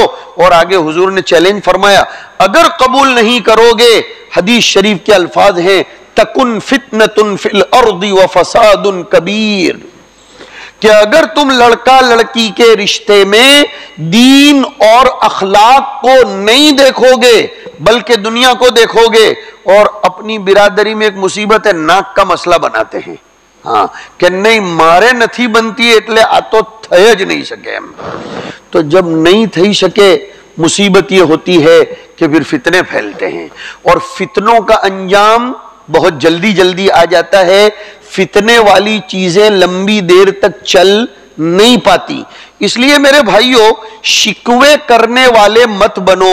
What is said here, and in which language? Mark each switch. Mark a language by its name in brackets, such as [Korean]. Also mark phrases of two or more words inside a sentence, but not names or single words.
[Urdu] اور آگے حضور نے چیلنج فرمایا، اگر قبول نہیں کرو گے، حدیث شریف کے الفاظ ہیں، [Arabic] تکن فتنۃ فی الارض وفساد کبیر، [Urdu] کہ اگر تم لڑکا لڑکی کے رشتے میں دین اور اخلاق کو نہیں دیکھو گے بلکہ دنیا کو دیکھو گے، اور اپنی برادری میں ایک مصیبت ہے، ناک کا مسئلہ بناتے ہیں، ہاں کہ نہیں [Gujarati] મારે નથી બનતી એટલે આ તો થઈ જ [Urdu] نہیں سکے ہم. تو جب نہیں تھی سکے مصیبت یہ ہوتی ہے کہ پھر فتنے پھیلتے ہیں، اور فتنوں کا انجام بہت جلدی جلدی آ جاتا ہے. فتنے والی چیزیں لمبی دیر تک چل نہیں پاتی. اس لیے میرے بھائیوں، شکوے کرنے والے مت بنو.